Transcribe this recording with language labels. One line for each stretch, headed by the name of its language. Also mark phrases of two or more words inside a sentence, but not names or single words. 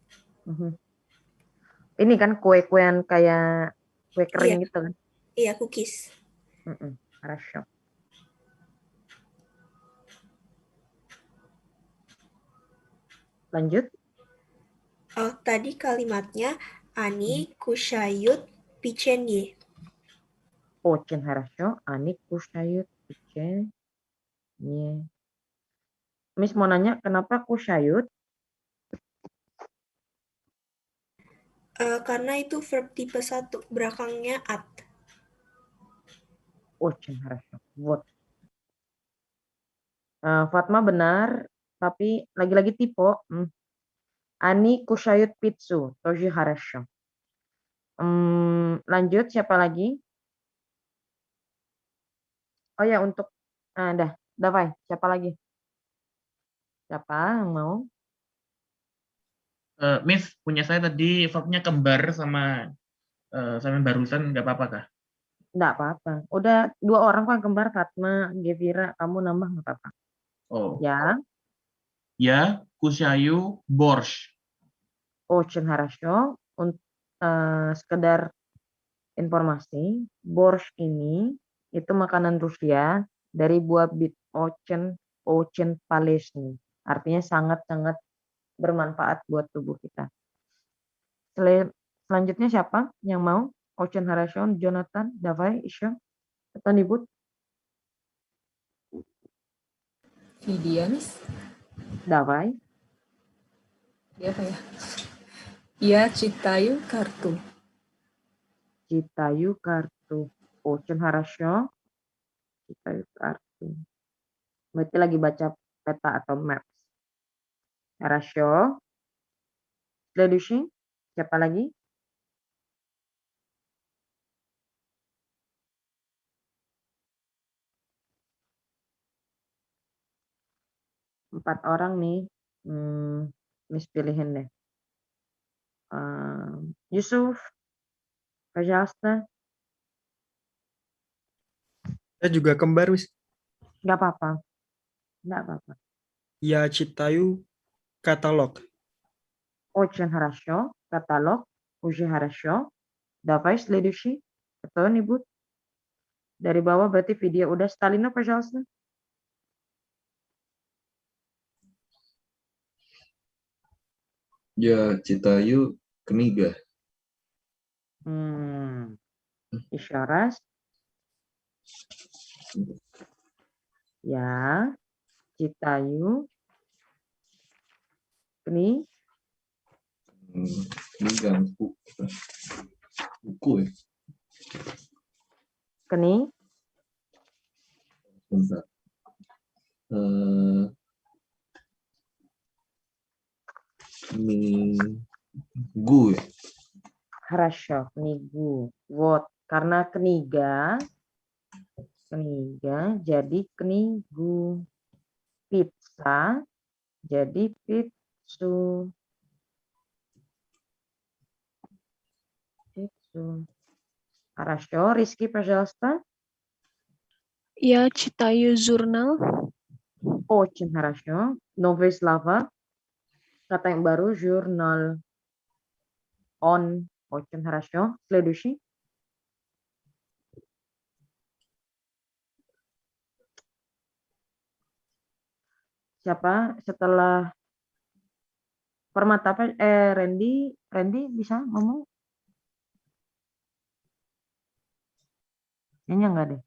Indonesian: Ini kan kue-kuean kayak kue kering gitu kan? Iya, cookies.
Russian: Хорошо. Lanjut.
Indonesian: Tadi kalimatnya Ani
Russian: кушают печенье. Очень хорошо. Они кушают печенье.
Indonesian: Miss mau nanya kenapa kushayut? Karena itu verb tipe 1, belakangnya at.
Russian: Очень хорошо. Вот.
Indonesian: Fatma benar, tapi lagi-lagi tipe.
Russian: Ani кушают пиццу, тоже хорошо.
Indonesian: Lanjut, siapa lagi? Oh ya, untuk Davai, siapa lagi? Siapa yang mau? Miss, punya saya tadi verbnya kembar sama barusan, nggak apa-apa kah? Nggak apa-apa. Udah 2 orang kan kembar, Fatma, Gevira, kamu nambah nggak apa-apa. Oh. Ya. Ya,
Russian: кушаю борщ. Очень хорошо.
Indonesian: Sekedar informasi, borsch ini itu makanan Rusia dari buah bit
Russian: очень полезный.
Indonesian: Artinya sangat-sangat bermanfaat buat tubuh kita. Selanjutnya siapa yang mau?
Russian: Очень хорошо, Jonathan, давай еще. Кто-нибудь?
Indonesian: Vidya, Miss.
Russian: Давай.
Indonesian: Dia apa ya? Ya,
Russian: читаю карту. Читаю карту. Очень хорошо. Читаю карту.
Indonesian: Berarti lagi baca peta atau maps.
Russian: Хорошо. Следующий.
Indonesian: Siapa lagi? Empat orang nih. Miss pilihin deh. Yusuf.
Russian: Pajasta.
Indonesian: Saya juga kembar, Wis. Nggak apa-apa. Nggak apa-apa.
Russian: Я читаю каталог. Очень хорошо. Каталог. Уже хорошо. Давай следующий. Кто-нибудь?
Indonesian: Dari bawah berarti video udah.
Russian: Stalina, пожалуйста. Я читаю книга. Еще раз. Я читаю книга. Книга.
Indonesian: Buku ya?
Russian: Kni.
Indonesian: Bentar. Minggu ya?
Russian: Хорошо, книгу. Вот,
Indonesian: karena kniga jadi knigu. Pizza jadi pizzu.
Russian: Хорошо, Rizky, пожалуйста. Я читаю журнал. Очень хорошо. Новые слова.
Indonesian: Kata yang baru, jurnal.
Russian: On. Очень хорошо. Следующий.
Indonesian: Siapa setelah Permata apa? Randy bisa ngomong? Kayaknya enggak deh.